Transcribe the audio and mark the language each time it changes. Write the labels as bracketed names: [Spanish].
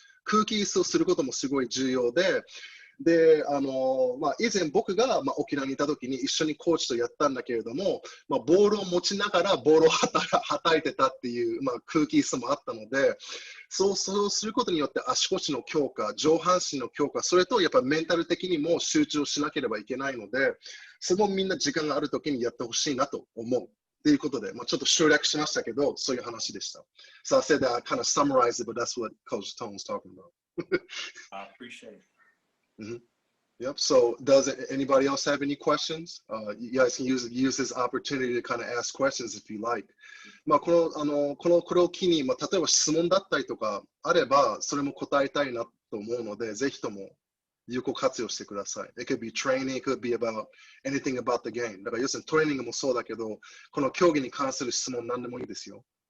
[Japanese] 空気椅子をすることもすごい重要で、以前僕が、沖縄にいた時に一緒にコーチとやったんだけれども、ボールを持ちながらボールをはたいてたっていう、空気椅子もあったので、そうすることによって足腰の強化、上半身の強化、それとやっぱりメンタル的にも集中しなければいけないので、それもみんな時間がある時にやってほしいなと思う。ということで、ちょっと省略しましたけど、そういう話でした。 [English] So I said that I kind of summarized it, but that's what Coach Tone was talking about. I appreciate it. Yep. So, does anybody else have any questions? You guys can use this opportunity to kind of ask questions if you like. [Japanese] これを機に、例えば質問だったりとかあれば、それも答えたいなと思うので、ぜひとも有効活用してください。 [English] It could be training, it could be about anything about the game. [Japanese] だから要するにトレーニングもそうだけど、この競技に関する質問何でもいいですよ。